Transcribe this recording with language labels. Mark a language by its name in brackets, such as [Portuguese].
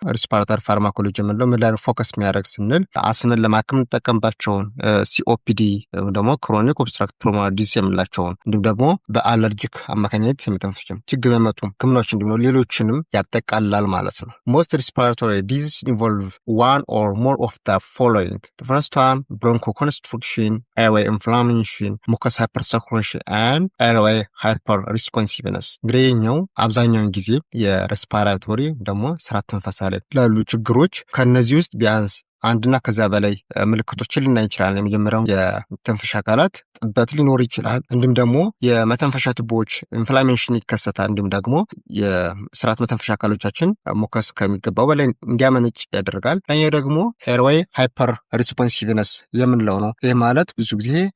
[Amharic] Respiratory pharmacology የምንለው ምን ላይ ፎከስ የሚያደርግ ስንል አስምን ለማከም እንጠቀምባቸውን COPD ደግሞ ክሮኒክ ኦብስትራክቲቭ ፑልሞናሪ ዲዚዝ የምንላቸውን እንዲሁም ደግሞ በአለርጂክ አማካኝነት የመተንፈሻ ችግር የሚያመጡ ህክምናዎች እንዲሁም ሌሎችንም ያጠቃልላል ማለት ነው። [English] Most respiratory diseases involve one or more of the following. The first one, bronchoconstriction, airway inflammation, mucus hypersaturation, and airway hyperresponsiveness. [Amharic] እንግዲህ አብዛኛውን ጊዜ የሬስፓራቶሪ ደግሞ ስርዓተ ትንፈሳ ላይ ላሉ ችግሮች ከነዚህ ውስጥ ቢያንስ አንድና ከዛ በላይ ምልክቶችን ልናይ ይችላል። የመጀመሪያው የመተንፈሻ አካላት ጥበት ሊኖር ይችላል። እንዲሁም ደግሞ የመተንፈሻ ቱቦዎች ኢንፍላሜሽን ይከሰታል። እንዲሁም ደግሞ የስርዓተ መተንፈሻ አካሎቻችን ሙከስ ከሚገባው በላይ እንዲያመነጭ ያደርጋል። ሌላኛው ደግሞ ኤርዌይ ሃይፐር ሪስፖንሲቭነስ የምንለው ነው። ይህ ማለት ብዙ ጊዜ